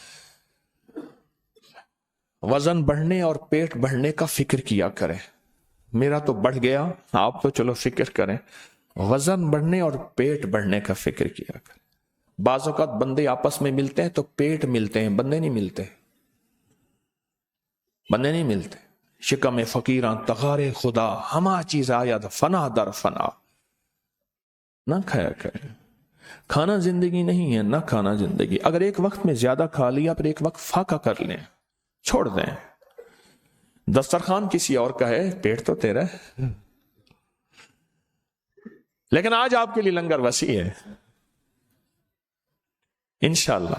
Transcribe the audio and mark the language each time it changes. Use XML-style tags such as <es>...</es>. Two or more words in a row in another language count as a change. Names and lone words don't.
<ur>وزن بڑھنے اور پیٹ بڑھنے کا فکر کیا کریں. میرا تو بڑھ گیا، آپ تو چلو فکر کریں. وزن بڑھنے اور پیٹ بڑھنے کا فکر کیا کریں. بعض اوقات بندے آپس میں ملتے ہیں تو پیٹ ملتے ہیں، بندے نہیں ملتے.</ur> <fa>شکم فقیراں تغار خدا، ہما چیز آید فنا در فنا.</fa> <ur>نہ کھایا کریں. کھانا زندگی نہیں ہے، نہ کھانا زندگی. اگر ایک وقت میں زیادہ کھا لیا پھر ایک وقت فاقہ کر لیں، چھوڑ دیں. دسترخوان کسی اور کا ہے، پیٹ تو تیرا ہے. لیکن آج آپ کے لیے لنگر وسیع ہے انشاءاللہ.</ur>